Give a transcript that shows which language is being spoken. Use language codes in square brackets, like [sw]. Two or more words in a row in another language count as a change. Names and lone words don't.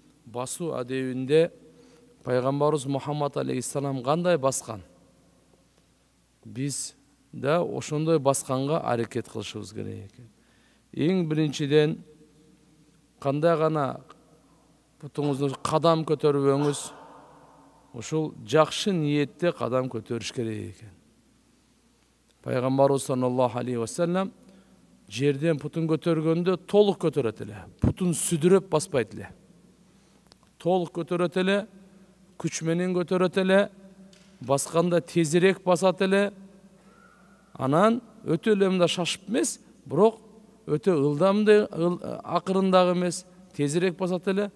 [ky] басуу адебинде пайгамбарыбыз Мухаммад алейхиссалам кандай баскан, биз да ошондой басканга аракет кылышыбыз керек экен. Эң биринчиден кандай гана бутуңузду кадам көтөрбөңүз, ушул жакшы ниетте кадам көтөрүш керек экен. Пайгамбарыбыз [ar] صلى الله عليه وسلم [ky] жерден путун көтөргөндө толук көтөрөт эле, путун сүдүрөп баспайт эле. Толук көтөрөт эле, күч менен көтөрөт эле, басканда тезирээк басат эле. Анан өтө эле мында шашып эмес, бирок өтө ылдамды, акырындагы эмес, тезирээк басат эле.